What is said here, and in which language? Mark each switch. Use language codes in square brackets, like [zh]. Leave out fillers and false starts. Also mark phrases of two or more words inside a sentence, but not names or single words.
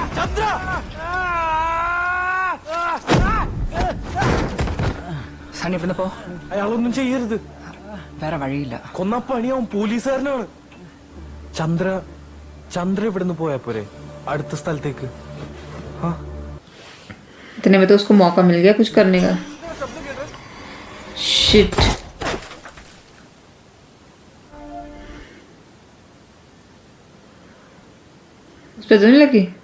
[ml] സണ്ണി ഇവിടുന്ന് പോ. അയാളൊന്നും ചെയ്യരുത്. വേറെ വഴിയില്ല. കൊന്ന പണിയാവും. പോലീസുകാരനാണ്. ചന്ദ്ര ഇവിടുന്ന് പോയാ പോരെ അടുത്ത സ്ഥലത്തേക്ക്? [hi] इतने में तो उसको मौका मिल गया कुछ करने का. शिट. उस पे तो नहीं लगी.